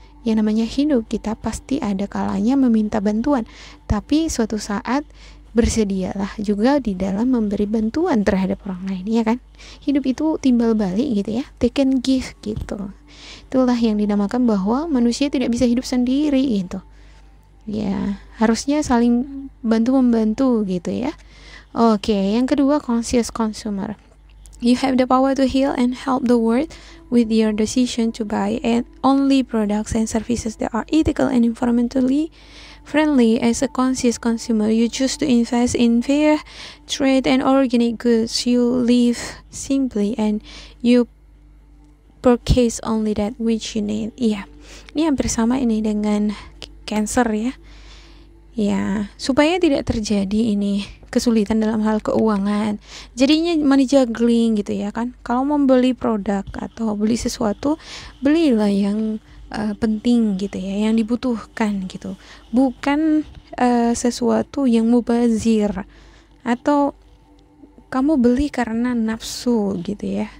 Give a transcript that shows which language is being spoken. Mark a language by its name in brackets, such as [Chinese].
[Indonesian] Yang namanya hidup, kita pasti ada kalanya meminta bantuan, tapi suatu saat bersedialah juga di dalam memberi bantuan terhadap orang lain ya kan. Hidup itu timbal balik gitu ya, [English] take and give [Indonesian] gitu. Itulah yang dinamakan bahwa manusia tidak bisa hidup sendiri gitu ya, harusnya saling bantu-membantu gitu ya. Oke, yang kedua, conscious consumer. [English] You have the power to heal and help the world with your decision to buy only products and services that are ethical and environmentally friendly. As a conscious consumer, you choose to invest in fair trade and organic goods. You live simply and you purchase only that which you need. [Indonesian] Iya, ini hampir sama ini dengan cancer ya. Ya, supaya tidak terjadi ini kesulitan dalam hal keuangan, jadinya money juggling gitu ya kan. Kalau membeli produk atau beli sesuatu, belilah yang penting gitu ya, yang dibutuhkan gitu, bukan sesuatu yang mubazir, atau kamu beli karena nafsu gitu ya.